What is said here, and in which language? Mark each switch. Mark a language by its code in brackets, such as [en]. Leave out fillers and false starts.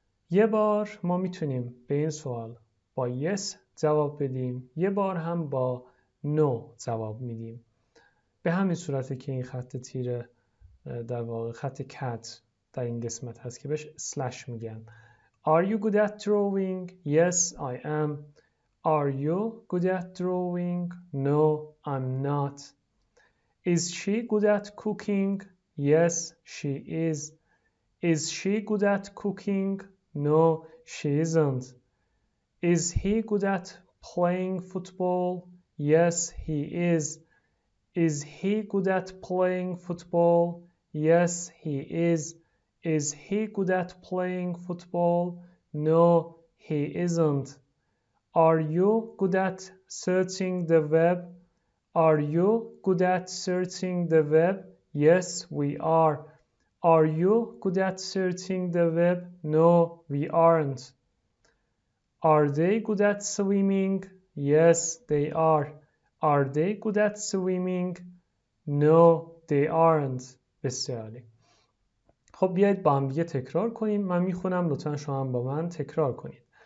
[fa] یه بار ما میتونیم به این سوال با yes جواب بدیم، یه بار هم با no جواب میدیم. به همین صورته که این خط تیره در واقع خط کج در این قسمت هست که بهش سلش میگن. [en] Are you good at drawing? Yes, I am. Are you good at drawing? No, I'm not. Is she good at cooking? Yes, she is. Is she good at cooking? No, she isn't. Is he good at playing football? Yes, he is. Is he good at playing football? Yes, he is. Is he good at playing football? No, he isn't. Are you good at searching the web? Are you good at searching the web? Yes, we are. Are you good at searching the web? No, we aren't. Are they good at swimming? Yes, they are. Are they good at swimming? No, they aren't. [fa] بسیار عالی. خب بیایید با هم دیگه تکرار کنیم. من میخونم، لطفا شما هم با من تکرار کنید.